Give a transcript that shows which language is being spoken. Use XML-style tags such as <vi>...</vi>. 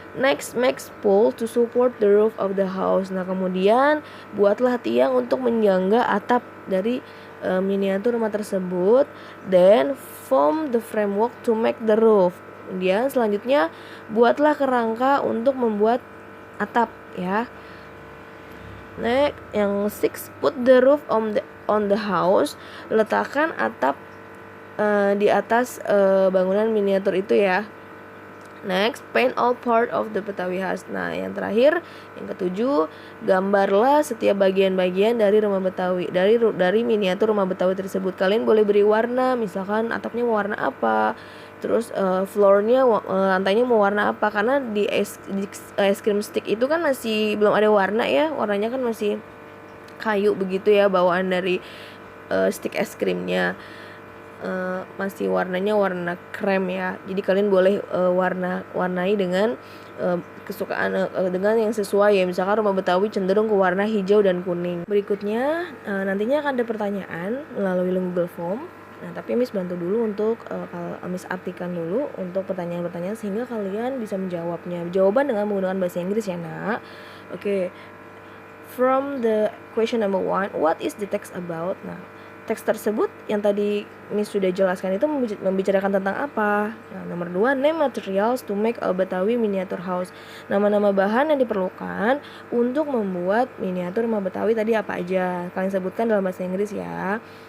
<en>Next, make pole to support the roof of the house.</en> <id>Nah, kemudian buatlah tiang untuk menyangga atap dari miniatur rumah tersebut.</id> <en>Then form the framework to make the roof.</en> <id>Kemudian selanjutnya buatlah kerangka untuk membuat atap ya.</id> <en>Next,</en> <id>yang 6,</id> <en>put the roof on the house.</en> <id>Letakkan atap di atas bangunan miniatur itu ya.</id> <en>Next, paint all part of the Betawi house.</en> <id>Nah, yang terakhir, yang ketujuh, gambarlah setiap bagian-bagian dari rumah Betawi, dari miniatur rumah Betawi tersebut. Kalian boleh beri warna, misalkan atapnya mau warna apa, terus floornya, lantainya mau warna apa. Karena di ice cream stick itu kan masih belum ada warna ya, warnanya kan masih kayu begitu ya, bawaan dari stick es krimnya. Masih warnanya warna krem ya. Jadi kalian boleh warnai dengan kesukaan dengan yang sesuai ya. Misalkan rumah Betawi cenderung ke warna hijau dan kuning. Berikutnya nantinya akan ada pertanyaan melalui Google Form. Nah, tapi Miss bantu dulu untuk Miss artikan dulu untuk pertanyaan-pertanyaan sehingga kalian bisa menjawabnya. Jawaban dengan menggunakan bahasa Inggris ya, Nak. Oke.</id> <en>From the question number 1, what is the text about?</en> <id>Nah, teks tersebut yang tadi Miss sudah jelaskan itu membicarakan tentang apa? Nah, nomor 2,</id> <en>name materials to make a Betawi miniature house.</en> <id>Nama-nama bahan yang diperlukan untuk membuat miniatur rumah Betawi tadi apa aja? Kalian sebutkan dalam bahasa Inggris ya.</id>